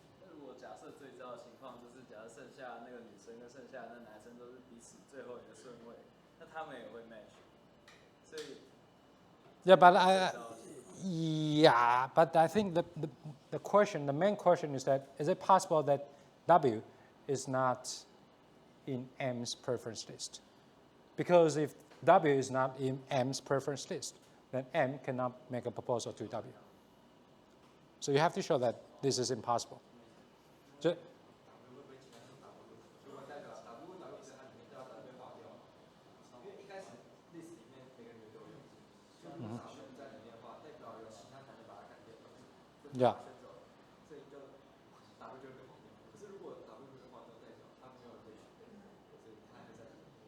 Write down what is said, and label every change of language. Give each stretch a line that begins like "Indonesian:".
Chinese: 如果假设最糟的情况就是，假设剩下那个女生跟剩下那男生都是彼此最后一个顺位，那他们也会 match。所以
English: Yeah, but I think the question, the main question is that is it possible that W is not in M's preference list? Because if W is not in M's preference list, then M cannot make a proposal to W. So you have to show that this is impossible. So,
Chinese: 如果代表 W 是它里面要被划掉，因为一开始 list 里面每个女的都有，所以如果选在里面的话，代表有其他男的把它干掉，
English: yeah.
Chinese: 选走了，所以就 W 就被划掉。可是如果 W 被划掉，代表他没有被选，所以他还在里面。